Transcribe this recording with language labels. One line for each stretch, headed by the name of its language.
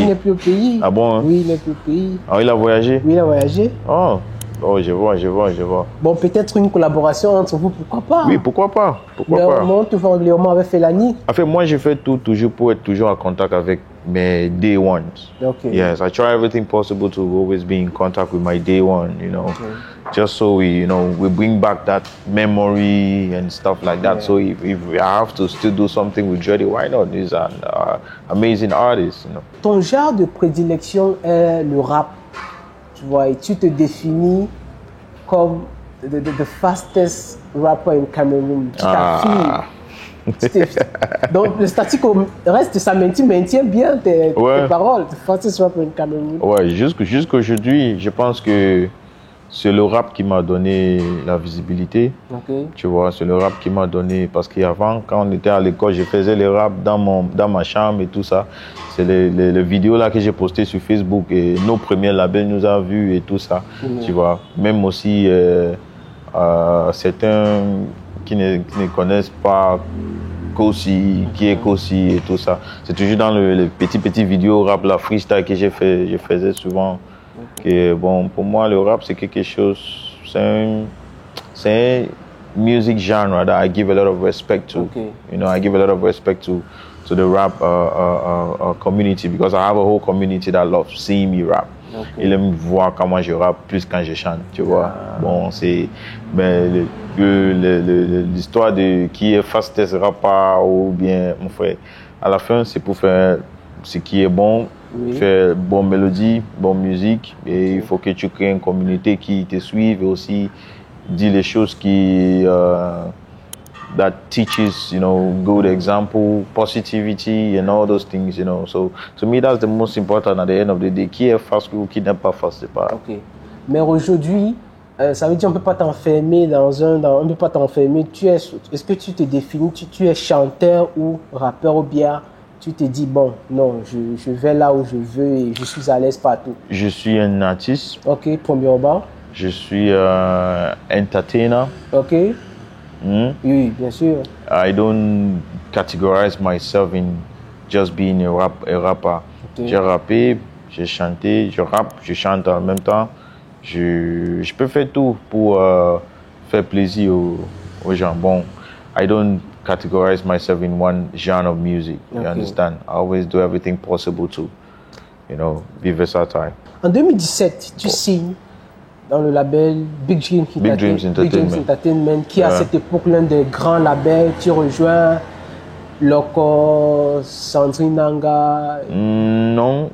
French: Il n'est plus au pays. Ah bon? Hein? Oui, il n'est plus au pays. Ah, il a voyagé? Oui, il a voyagé. Oh, je vois. Bon, peut-être une collaboration entre vous, pourquoi pas? Oui, pourquoi pas? On te voit régulièrement avec Felani. En fait, moi, je fais tout toujours pour être toujours en contact avec mes day ones. Okay.
English: Yes, I try everything possible to always be in contact with my day one, you know. Okay. just so we bring back that memory and stuff like that. So if I have to still do something with Dreddy, why not? He's an amazing artist, you know.
French: Ton genre de prédilection est le rap, tu vois, et tu te définis comme
English: the fastest rapper in Cameroon.
French: Tu t'affirmes. Donc le statique reste, ça maintient bien tes paroles.
English: The fastest rapper in Cameroon.
French: Ouais, jusqu'aujourd'hui, je pense que c'est le rap qui m'a donné la visibilité. Tu vois, c'est le rap qui m'a donné, parce qu'avant, quand on était à l'école, je faisais les rap dans ma chambre et tout ça. C'est les vidéos là que j'ai postées sur Facebook et nos premiers labels nous ont vus et tout ça. Tu vois, même aussi certains qui ne connaissent pas Kosi, qui est Kosi et tout ça. C'est toujours dans les petits vidéos rap, la freestyle que je faisais souvent. Et bon, pour moi, le rap, c'est quelque chose, c'est un music genre
English: that I give a lot of respect to. You know, I give a lot of respect to the rap community, because I have a whole community that loves seeing me rap.
French: Ils aiment voir comment je rappe plus quand je chante, tu vois. Bon, c'est l'histoire de qui est
English: fastest rapper
French: ou bien, mon frère. À la fin, c'est pour faire ce qui est bon, faire bonne mélodie, bonne musique. Et il faut que tu crées une communauté qui te suive et aussi dire les choses qui
English: that teaches, good example, positivity and all those things, So to me, that's the most important at the end of the day.
French: Qui est fast ou qui n'est pas fast, c'est pas. Ok. Mais aujourd'hui, ça veut dire on peut pas t'enfermer on peut pas t'enfermer. Est-ce que tu te définis, tu es chanteur ou rappeur, ou bien tu te dis bon, non, je vais là où je veux et je suis à l'aise partout? Je suis un artiste. Ok, premièrement. Je suis entertainer. Ok. Oui, bien sûr.
English: I don't categorize myself in just being a rapper.
French: J'ai rappé, j'ai chanté, je rappe, je chante en même temps. Je peux faire tout pour faire plaisir aux gens.
English: Bon, I don't categorize myself in one genre of music. You understand? I always do everything possible to, be versatile.
French: En 2017, tu signes dans le label Big Dreams Entertainment, qui à cette époque l'un des grands labels. Tu rejoins Loco, Sandrine Nanga. Non.